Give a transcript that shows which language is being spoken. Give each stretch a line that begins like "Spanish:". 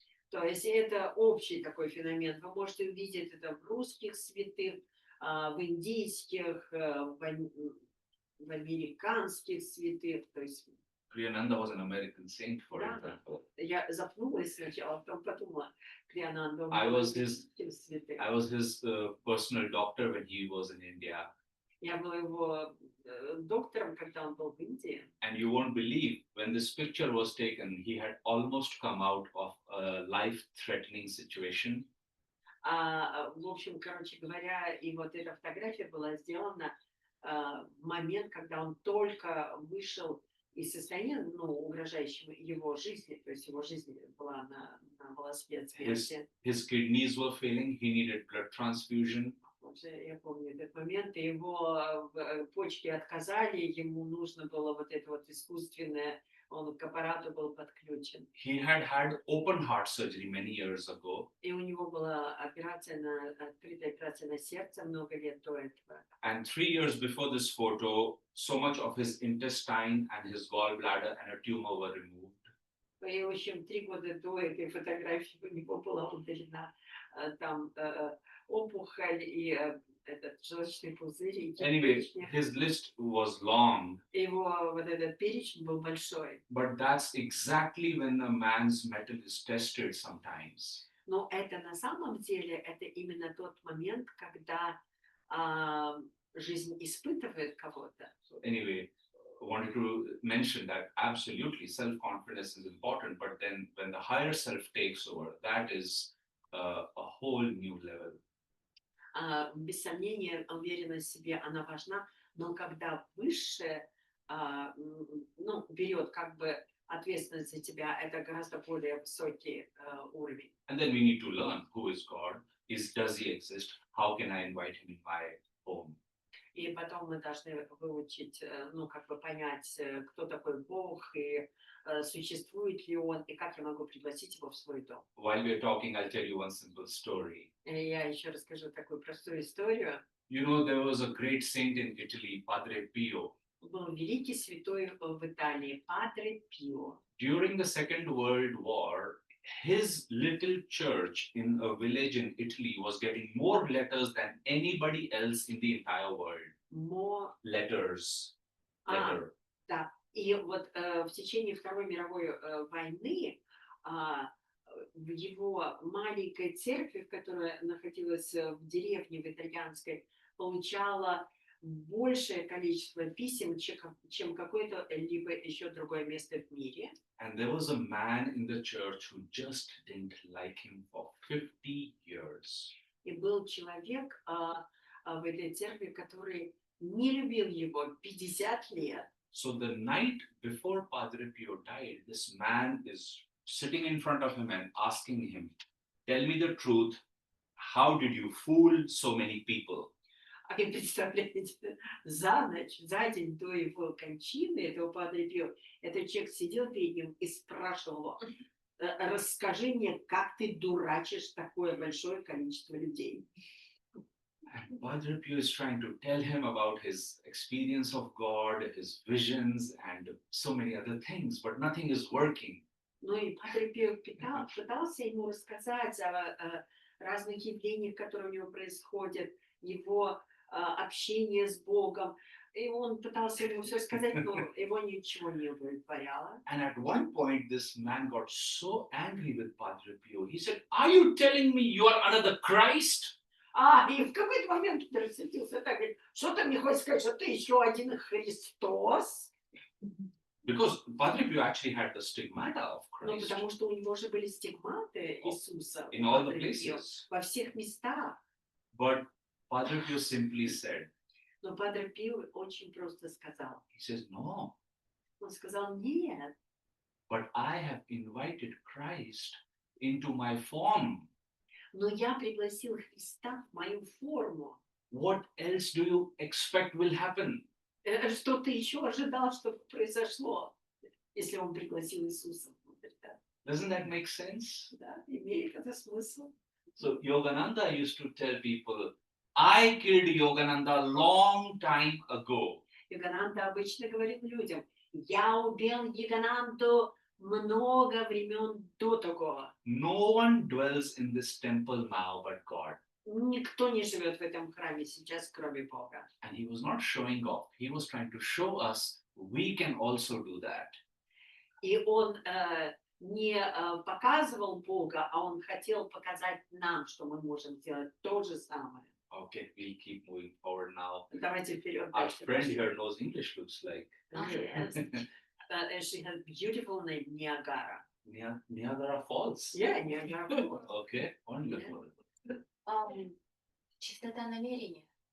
Russian: То есть это общий такой феномен. Вы можете увидеть это в русских святых, в индийских, в американских святых. То есть
English: Kriyananda was an American saint, for example.
Russian: Я запнулась сначала, потом подумала, Криананда
English: I
Russian: был
English: was his
Russian: святым.
English: personal doctor when he was in India.
Russian: Я была его доктором, когда он был в Индии.
English: And you won't believe, when this picture was taken, he had almost come out of a life-threatening situation.
Russian: В общем, короче говоря, и вот эта фотография была сделана в момент, когда он только вышел из состояния, угрожающего его жизни, то есть его жизнь была на волоске смерти.
English: His kidneys were failing, he needed blood transfusion.
Russian: Я помню этот момент, и его почки отказали, ему нужно было вот это вот искусственное, он к аппарату был подключен.
English: He had open heart surgery many years ago.
Russian: И у него была открытая операция на сердце много лет до этого.
English: And 3 years before this photo, so much of his intestine and his gallbladder and a tumor were removed.
Russian: И, в общем, 3 года до этой фотографии у него была удалена там опухоль и этот желчный пузырь. И
English: Anyway, his list was long.
Russian: Его вот этот перечень был большой.
English: But that's exactly when a man's metal is tested sometimes.
Russian: Но это на самом деле, это именно тот момент, когда жизнь испытывает кого-то.
English: So anyway, I wanted to mention that absolutely self-confidence is important, but then when the higher self takes over, that is a whole new level.
Russian: Без сомнения, уверенность в себе, она важна, но когда высшее, ну, берет как бы ответственность за тебя, это гораздо более высокий уровень.
English: And then we need to learn who is God, does he exist, how can I invite him in my home.
Russian: И потом мы должны выучить, ну, как бы понять, кто такой Бог, и существует ли он, и как я могу пригласить его в свой дом.
English: While we're talking, I'll tell you one simple story.
Russian: И я еще расскажу такую простую историю.
English: You know, there was a great saint in Italy, Padre Pio.
Russian: Был великий святой в Италии, Падре Пио.
English: During the Second World War, his little church in a village in Italy was getting more letters than anybody else in the entire world. Letters. Letter.
Russian: Да. И вот в течение Второй мировой войны в его маленькой церкви, которая находилась в деревне в итальянской, получала большее количество писем, чем какое-то либо еще другое место в мире.
English: And there was a man in the church who just didn't like him for 50 years.
Russian: И был человек в этой церкви, который не любил его 50 лет.
English: So the night before Padre Pio died, this man is sitting in front of him and asking him, tell me the truth, how did you fool so many people?
Russian: А вы представляете, за ночь, за день до его кончины, этого Падре Пио, этот человек сидел перед ним и спрашивал его, расскажи мне, как ты дурачишь такое большое количество людей.
English: And Padre Pio is trying to tell him about his experience of God, his visions, and so many other things, but nothing is working.
Russian: Ну и Падре Пио пытался ему рассказать о разных явлениях, которые у него происходят, его общение с Богом. И он пытался ему все сказать, но его ничего не удовлетворяло.
English: And at one point, this man got so angry with Padre Pio. He said, are you telling me you are another Christ?
Russian: И в какой-то момент он рассердился так, говорит, что ты мне хочешь сказать, что ты еще один Христос?
English: Because Padre Pio actually had the stigmata of
Russian: Ну,
English: Christ
Russian: потому что у него же были стигматы Иисуса
English: in all the
Russian: Падре Пио,
English: places.
Russian: во всех местах.
English: But Padre Pio simply said,
Russian: Но Падре Пио очень просто сказал.
English: he says, no,
Russian: Он сказал, нет,
English: but I have invited Christ into my form.
Russian: но я пригласил Христа в мою форму.
English: What else do you expect will happen?
Russian: Что ты еще ожидал, чтобы произошло, если он пригласил Иисуса внутрь? Да?
English: Doesn't that make sense?
Russian: Да, имеет это смысл?
English: So Yogananda used to tell people, I killed Yogananda long time ago.
Russian: Йогананда обычно говорит людям, я убил Йогананду много времен до того.
English: No one dwells in this temple now but God.
Russian: Никто не живет в этом храме сейчас, кроме Бога.
English: And he was not showing off. He was trying to show us we can also do that.
Russian: И он не показывал Бога, а он хотел показать нам, что мы можем сделать то же самое.
English: Okay, we'll keep moving forward now.
Russian: Давайте вперед.
English: Our friend here knows English, looks like. Yes. She has beautiful name, Niagara. Niagara Falls. Yeah, Niagara. Okay, wonderful.
Russian: Чистота намерения.